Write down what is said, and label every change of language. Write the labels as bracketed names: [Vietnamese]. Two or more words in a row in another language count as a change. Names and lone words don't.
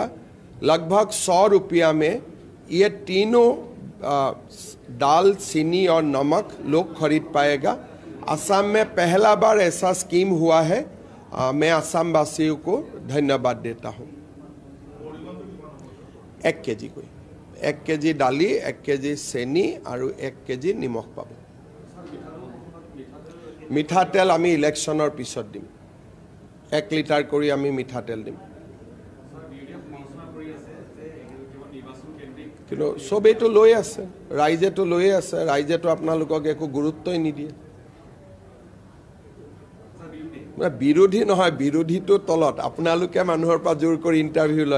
[Hindi] लगभग 100 रुपया में ये तीनों दाल, चीनी और नमक लोग खरीद पाएगा। असम में पहला बार ऐसा स्कीम हुआ है। मैं असम वासियों को धन्यवाद देता हूँ। [Assamese] 1 কেজি কৈ 1 কেজি দাইল, 1 কেজি চেনি আৰু 1 কেজি নিমখ পাব। মিঠাতেল আমি ইলেকচনৰ পিছত দিম, 1 লিটাৰ কৰি আমি মিঠাতেল দিম। কিন্তু সবেইতো লৈ আছে, ৰাইজেতো লৈয়ে আছে, ৰাইজেতো আপোনালোকক একো গুৰুত্বই নিদিয়ে। বিৰোধী নহয়, বিৰোধীটো তলত আপোনালোকে মানুহৰ পৰা জোৰ কৰি ইণ্টাৰভিউ লয়।